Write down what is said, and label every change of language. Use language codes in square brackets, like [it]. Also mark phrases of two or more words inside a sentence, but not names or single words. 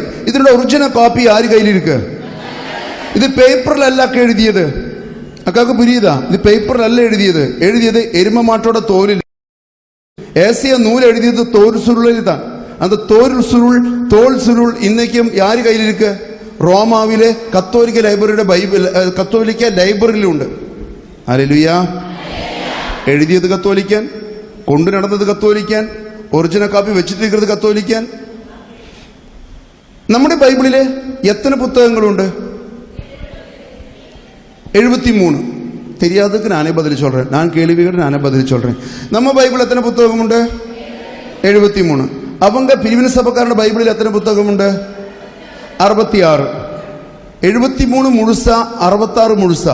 [ta] இதனோட [en] original copy [ta] யாரு கையில் இருக்கு? இது பேப்பர்ல அல்ல அக்கா எழுதியது. அக்காவுக்கு புரியுதா? இது பேப்பர்ல அல்ல எழுதியது எரும மாட்டோட தோலில். ஏசிய நூல் எழுதியது தோல் சுருளில் தான். அந்த தோல் சுருள் இன்னைக்கும் யாரு கையில் இருக்கு? [ml] റോമാവിലെ കത്തോലിക്ക ലൈബ്രറിയുടെ ബൈബിൾ കത്തോലിക്ക ലൈബ്രറിയിലുണ്ട്. ഹല്ലേലൂയ. എഴുതിയത് കത്തോലിക്കൻ, കൊണ്ടു നടന്നത് കത്തോലിക്കൻ, [en] original copy [ml] വെച്ചിട്ടിരിക്കുന്നത് കത്തോലിക്കൻ. നമ്മുടെ ബൈബിളില് എത്ര പുസ്തകങ്ങളുണ്ട്? 73. [ta] தெரியாததுக்கு நானே பதில் சொல்றேன். நான் கேள்வியோட நானே பதில் சொல்றேன். நம்ம பைபிள் எத்தனை புத்தகம் உண்டு? 73. அவங்க பிரிவினை சபைக்காரன பைபிளில் எத்தனை புத்தகம் உண்டு? 66. 73 முழுசா 66 முழுசா?